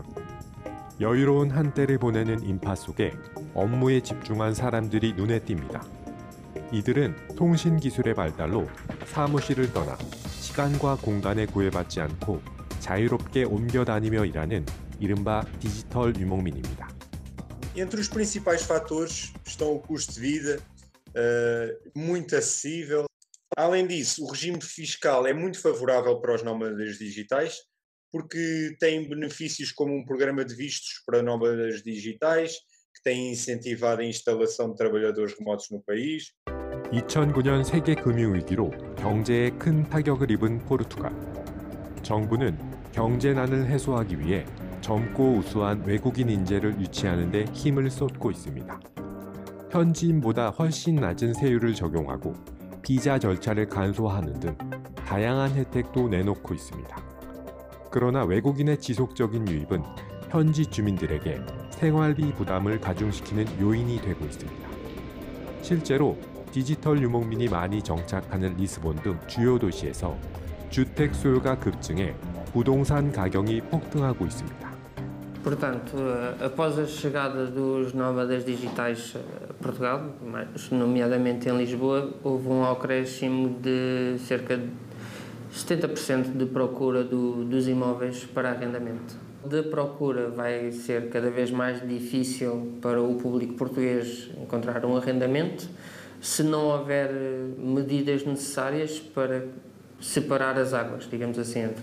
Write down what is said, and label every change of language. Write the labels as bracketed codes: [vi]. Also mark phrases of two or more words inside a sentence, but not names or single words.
[ko] 여유로운 한때를 보내는 인파 속에 업무에 집중한 사람들이 눈에 띕니다. 이들은 통신기술의 발달로 사무실을 떠나 시간과 공간에 구애받지 않고 자유롭게 옮겨 다니며 일하는 이른바 디지털 유목민입니다. [pt] Entre os principais fatores estão o custo de vida, muito acessível. Além disso, o regime fiscal é muito favorável para os nómadas digitais, porque tem benefícios como um programa de vistos para nómadas digitais, que tem incentivado a instalação de trabalhadores remotos no país. [ko] 2009년 세계 금융위기로 경제에 큰 타격을 입은 포르투갈. 정부는 경제난을 해소하기 위해 젊고 우수한 외국인 인재를 유치하는 데 힘을 쏟고 있습니다. 현지인보다 훨씬 낮은 세율을 적용하고 비자 절차를 간소화하는 등 다양한 혜택도 내놓고 있습니다. 그러나 외국인의 지속적인 유입은 현지 주민들에게 생활비 부담을 가중시키는 요인이 되고 있습니다. 실제로 디지털 유목민이 많이 정착하는 리스본 등 주요 도시에서 주택 수요가 급증해 부동산 가격이 폭등하고 있습니다. [pt] Portanto, após a chegada dos nómadas digitais a Portugal, nomeadamente em Lisboa, houve acréscimo de cerca de 70% de procura dos imóveis para arrendamento. De procura vai ser cada vez mais difícil para o público português encontrar um arrendamento se não houver medidas necessárias para separar as águas, digamos assim, entre.